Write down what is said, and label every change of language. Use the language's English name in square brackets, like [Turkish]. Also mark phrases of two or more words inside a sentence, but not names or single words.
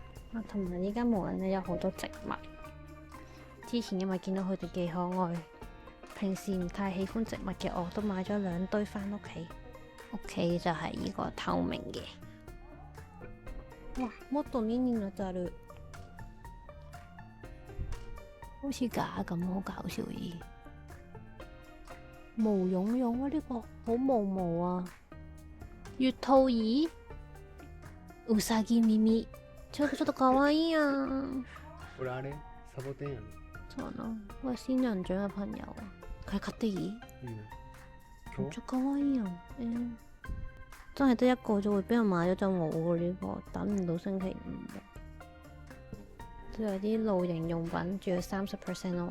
[Cantonese] 啊，同埋依家無人咧有好多植物。之前因為見到佢哋幾可愛，平時唔太喜歡植物嘅我都買咗2堆返屋企。屋企就係呢個透明嘅。哇， [Japanese] もっとミニになってある。 [Cantonese] 好似假咁，好搞笑咦！毛茸茸啊，呢個好毛毛啊！月兔耳、 [Japanese] うさぎ耳、ちょっと可愛い啊！これあれサボテンやね。 [Cantonese] そう咯，我仙人掌嘅朋友啊，佢係買得意，今日真可愛啊！真係得一個就會俾人買咗就冇喎呢個，等唔到星期5。都有啲露營用品，仲要30% off。